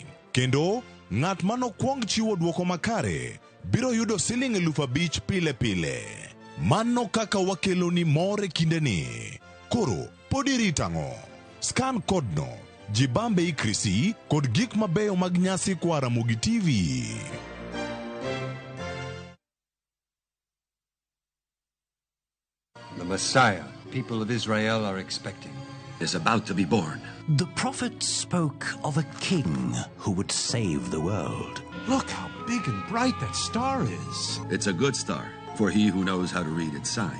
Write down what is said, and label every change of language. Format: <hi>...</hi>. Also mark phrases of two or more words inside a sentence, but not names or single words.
<luo>Kendo, ng'at mano kwong chiwo duoko makare biro yudo $5,000 pile pile. Mano kaka wakelo ni more kindeni. Koro, podi ritang'o.</luo> <en>Scan code</en> <luo>no. Jibambe i Krisi kod gik mabeyo mag nyasi kwa Ramogi TV.</luo> <en>The Messiah people of Israel are expecting is about to be born. The prophet spoke of a king who would save the world. Look how big and bright that star is. It's a good star for he who knows how to read its sign.</en>